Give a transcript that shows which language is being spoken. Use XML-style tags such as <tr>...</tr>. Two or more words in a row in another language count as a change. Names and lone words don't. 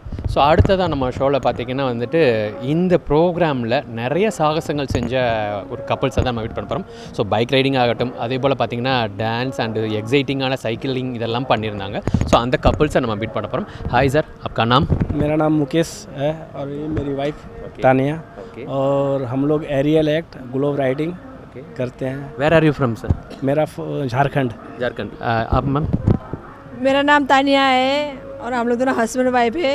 <ta>ஸோ அடுத்ததாக நம்ம ஷோவில் பார்த்திங்கன்னா வந்துட்டு இந்த ப்ரோக்ராமில் நிறைய சாகசங்கள் செஞ்ச ஒரு கப்புள்ஸை தான் நம்ம மீட் பண்ண போகிறோம். ஸோ பைக் ரைடிங் ஆகட்டும், அதே போல் பார்த்திங்கன்னா</ta> <en>dance and</en> <ta>எக்ஸைட்டிங்கான சைக்கிளிங் இதெல்லாம் பண்ணியிருந்தாங்க. ஸோ அந்த கப்புள்ஸை நம்ம மீட் பண்ண போகிறோம்.</ta> <en>Hi sir,</en> <hi>आपका नाम? मेरा नाम मुकेश है और ये मेरी वाइफ तानिया. और हम लोग</hi> <en>aerial act globe riding</en> <hi>करते हैं.</hi> <en>Where are you from sir?</en> <hi>मेरा झारखंड. आप मैम? मेरा नाम तानिया है और हम लोग दोनों</hi> <en>husband wife</en> <hi>है.</hi>